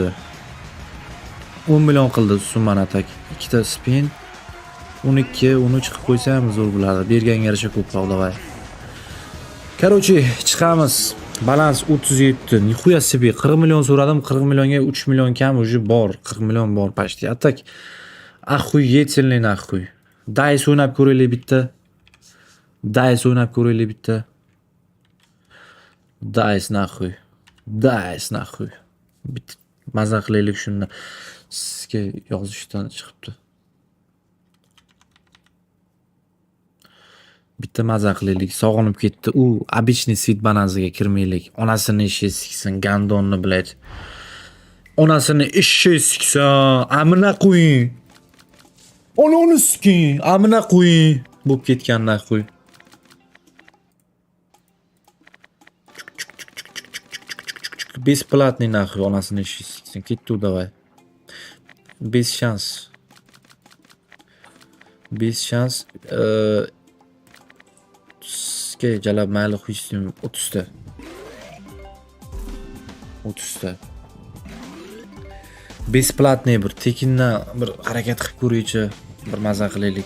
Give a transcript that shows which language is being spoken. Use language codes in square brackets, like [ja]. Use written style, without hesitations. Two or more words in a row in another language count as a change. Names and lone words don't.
[uz] 10 million qildi summani atak. 2 ta spin. 12, 13 qilib qo'ysam zo'r bo'lardi. Berganga yarasha ko'proq, davay. Короче, chiqamiz. Balans 37. [ru] Нихуя себе [uz] 40 million so'radim. 40 millionga 3 million kam уже bor. 40 million bor почти. Atak [ru] охуительный нахуй. [uz] Dice o'ynab ko'raylik bitta. Dice nахуй. Dice nахуй. Bitta maza qilaylik shunda. Sizga yozishdan chiqibdi. Bitta maza qilaylik. Sog'inib ketdi. U [ru] обычный свит [uz] bananziga kirmaylik. Onasini ishi siksin, gandonni biladi. Onasini ishi siksin. Amina qo'ying. Onu sikin. Amina qo'ying. Bo'p ketgan naqo'y. [ru] Бесплатный нахуй, [uz] onasini ishi siksin. Ketdi davay. [ru] Без шанс. [uz] Jalab mayli qo'yishim 30 ta. 30 ta. Бесплатный bir tekindan bir harakat qilib ko'raychi, bir maza qilaylik.